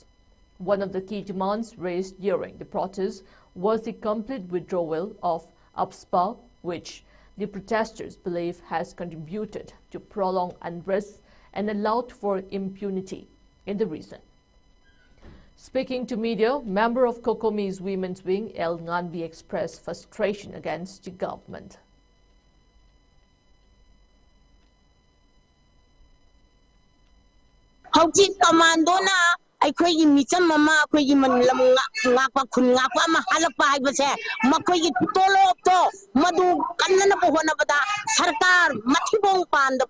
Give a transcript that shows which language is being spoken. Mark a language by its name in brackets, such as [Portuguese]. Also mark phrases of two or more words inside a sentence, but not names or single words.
[English] One of the key demands raised during the protest was the complete withdrawal of APSPA, which the protesters believe has contributed to prolonged unrest and allowed for impunity in the region. Speaking to media, member of Kokomi's Women's Wing, El Nganbi, expressed frustration against the government. [Manipuri] Hojit commando na ꯑꯩꯈꯣꯏꯒꯤ ꯃꯤꯆꯝ ꯑꯃ ꯑꯩꯈꯣꯏꯒꯤ ꯂꯝ ꯉꯥꯛꯄ ꯈꯨꯟ ꯉꯥꯛꯄ ꯑꯃ ꯍꯜꯂꯛꯄ ꯍꯥꯏꯕꯁꯦ ꯃꯈꯣꯏꯒꯤ ꯇꯣꯂꯣꯞꯇꯣ ꯃꯗꯨ ꯀꯟꯅꯅꯕ ꯍꯣꯠꯅꯕꯗ ꯁꯔꯀꯥꯔ ꯃꯊꯤꯕꯣꯡ ꯄꯥꯟꯗꯕ